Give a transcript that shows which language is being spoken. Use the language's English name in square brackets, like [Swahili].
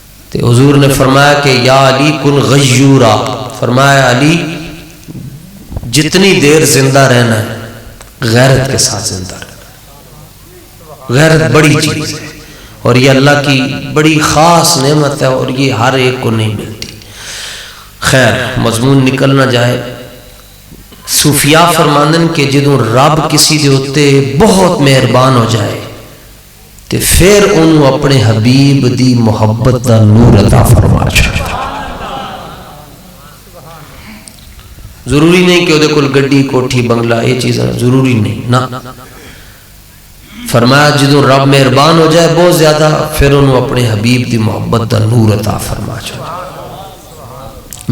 [Urdu] تے حضور نے فرمایا کہ [Arabic] یا علی کن غیورا، [Urdu] فرمایا علی جتنی دیر زندہ رہنا ہے غیرت کے ساتھ زندہ رہنا. غیرت بڑی چیز ہے اور یہ اللہ کی بڑی خاص نعمت ہے اور یہ ہر ایک کو نہیں ملتی. خیر مضمون نکل نہ جائے. [Punjabi] صوفیاء فرماندن کہ جدوں رب کسی دے اتے بہت مہربان ہو جائے تے پھر انہوں اپنے حبیب دی محبت دا نور عطا فرما چھڑے. [Urdu] ضروری نہیں کہ وہ کل گڈی کوٹھی بنگلہ یہ چیزیں ضروری نہیں نا. [Punjabi] فرمایا جدوں رب مہربان ہو جائے بہت زیادہ پھر انہوں اپنے حبیب دی محبت دا نور عطا فرما چھڑے.